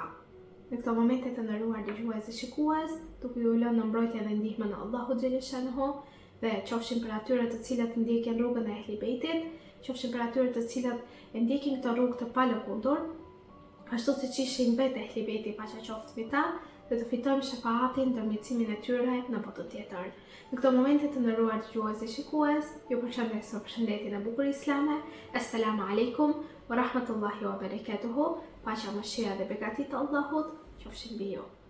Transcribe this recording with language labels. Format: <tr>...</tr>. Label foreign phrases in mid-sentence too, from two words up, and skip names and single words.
<sq>Në këto momente të nderuar dëgjues dhe shikues, duke ju lënë në mbrojtje dhe ndihmën e Allahut xhaleshanhu, dhe qofshin për atyre të cilët ndjekin rrugën e Ehli Bejtit, qofshin për atyre të cilët e ndjekin këtë rrugë të palëkundur, ashtu siç ishin vetë Ehli Bejti, paqja qoftë mbi ta, dhe të fitojmë shefaatin, ndërmjetësimin e tyre në botën tjetër. Në këto momente të nderuar dëgjues dhe shikues, ju përshëndes me përshëndetjen e bukur islame.</sq> <ar>السلام عليكم ورحمة الله وبركاته.</ar> <sq>Paqja, mëshira dhe begatit të Allahut qofshin mbi ju.</sq>